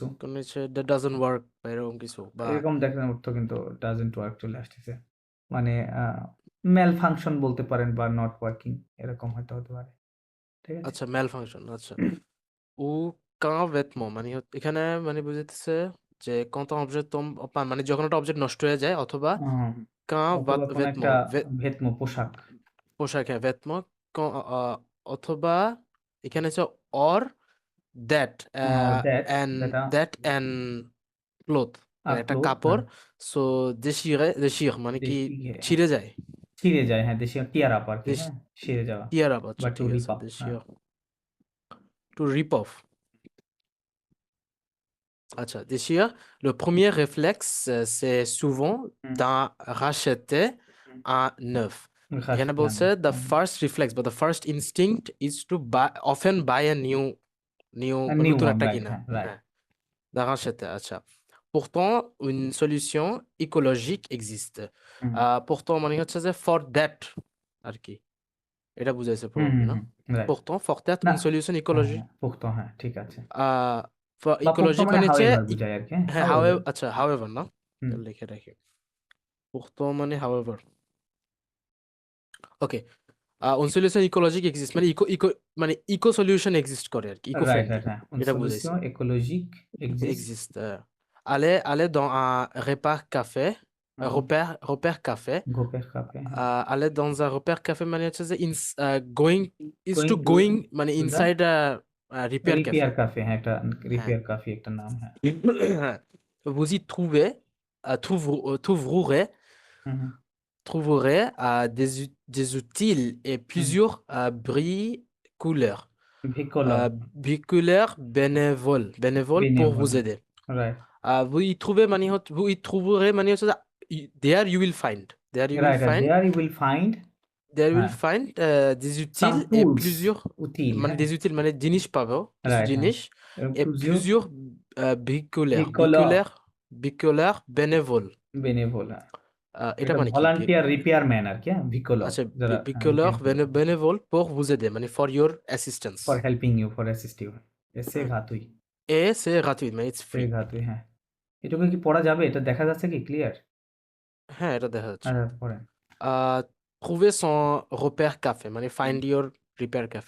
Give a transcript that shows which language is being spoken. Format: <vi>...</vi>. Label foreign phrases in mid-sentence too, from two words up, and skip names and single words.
<bn>কোন হচ্ছে</bn> <en>that doesn't work</en> <bn>বা এরকম কিছু বা এরকম দেখেন অর্থ কিন্তু</bn> <en>doesn't work</en> <bn>চলে আসতেছে, মানে</bn> <en>malfunction</en> <bn>বলতে পারেন বা</bn> <en>not working,</en> <bn>এরকম হয়তো হতে পারে, ঠিক আছে? আচ্ছা</bn> <en>malfunction</en> <bn>আচ্ছা</bn> <fr>ou qu'un vêtement</fr> <bn>মানে এখানে মানে বুঝাইতেছে যে</bn> <fr>quand un objet tombe en panne</fr> <bn>মানে যখন একটা অবজেক্ট নষ্ট হয়ে যায় অথবা উম,</bn> <fr>quand</fr> <bn>অথবা কোনো একটা ভেতমো পোশাক, পোশাক হ্যাঁ</bn> <fr>vêtement quand</fr> <bn>অথবা এখানে হচ্ছে</bn> <en>or that</en> <bn>দ্যাট and যেটা</bn> <en>that and cloth মানে একটা</en> <bn>ক্লোথ, কাপড় সো déchire মানে কি হ্যাঁ, ছিঁড়ে যায় ছিঁড়ে যায়, হ্যাঁ, দেশীয়</bn> <en>tear up</en> <bn>আর কি, দেশ হ্যাঁ, ছিঁড়ে যাওয়া</bn> <en>tear up</en> <bn>বা আচ্ছা টু ঠিক রিপ আছে আপ, হ্যাঁ।</bn> <en>déchire to rip off আচ্ছা</en> <fr>déchire le premier réflexe c'est souvent d'en racheter un neuf</fr> <bn>এখানে বলছে</bn> <en>the first reflex but the first instinct is to often buy a new</en> <bn>নিউ নতুন ওয়ান, একটা রাইট, কিনা হ্যাঁ, রাইট। হ্যাঁ</bn> <fr>d'en racheter</fr> <bn>আচ্ছা</bn> <fr>pourtant une solution écologique existe pourtant</fr> <bn>মানে হচ্ছে যে</bn> <en>for that</en> <bn>আর কি এটা বুঝাইছে probably না রাইট।</bn> <en>pourtant for that</en> <bn>না,</bn> <fr>une solution</fr> <bn>হ্যাঁ,</bn> <fr>écologique</fr> <bn>হ্যাঁ, পুক্ত, হ্যাঁ, ঠিক আছে। for বা পুক্ত</bn> <fr>écologique</fr> <bn>মানে মানে হচ্ছে হাউএভার বুঝায় আর কি, হ্যাঁ, হ্যাঁ</bn> <en>however।</en> <bn>however আচ্ছা however না হুম। লিখে রাখি pourtant মানে however ওকে</bn> <fr>une solution écologique existe</fr> <bn>মানে মানে</bn> <en>eco solution exist</en> <bn>করে আর কি ইকো রাইট, ফ্রেন্ডলি রাইট, হ্যাঁ, এটা বুঝাইছে</bn> <fr>solution écologique existe। existe aller dans un repère café</fr> <bn>গোপের কাপে,</bn> <fr>aller dans un repère café মানে হচ্ছে যে going</fr> <en>Going</en> <bn>মানে</bn> <en>to the inside a repair café</en> <bn>রিপেয়ার কাফে, হ্যাঁ, একটা রিপেয়ার কাফে একটা নাম, হ্যাঁ।</bn> <fr>হ্যাঁ vous y trouverez des outils et plusieurs bricoleurs</fr> <bn>ভিকোলর,</bn> <fr>bricoleurs bénévoles pour vous aider</fr> <bn>রাইট,</bn> <fr>vous y trouverez</fr> <en>মানে হচ্ছে যে there you will find</en> <bn>রাইট,</bn> <en>there you will find</en> <fr>des</fr> <bn>সাম</bn> <fr>outils et</fr> <bn>টুলস,</bn> <fr>plusieurs</fr> <bn>উতিল, মানে হ্যাঁ,</bn> <fr>des outils</fr> <bn>মানে জিনিস পাবো কিছু রাইট, হ্যাঁ, জিনিস et</bn> <fr>plusieurs bricoleurs bricoleurs bricoleurs bénévoles</fr> <bn>বেনেভোল, এটা এটা মানে কি</bn> <en>volunteer repairman</en> <bn>আর কি, হ্যাঁ, ভিকোলর আচ্ছা যারা</bn> <fr>bricoleurs bénévoles pour vous aider মানে</fr> <en>for your assistance for helping you, for assist you,</en> <fr>c'est gratuit, et c'est gratuit মানে it's</fr> <bn>সে</bn> <en>free</en> <bn>ঘাতুই, হ্যাঁ। এটুকু কি পড়া যাবে? এটা দেখা যাচ্ছে কি ক্লিয়ার? হ্যাঁ এটা দেখা যাচ্ছে পড়েন।</bn> <fr>trouver son repère café</fr> <en>মানে find your repair café</en>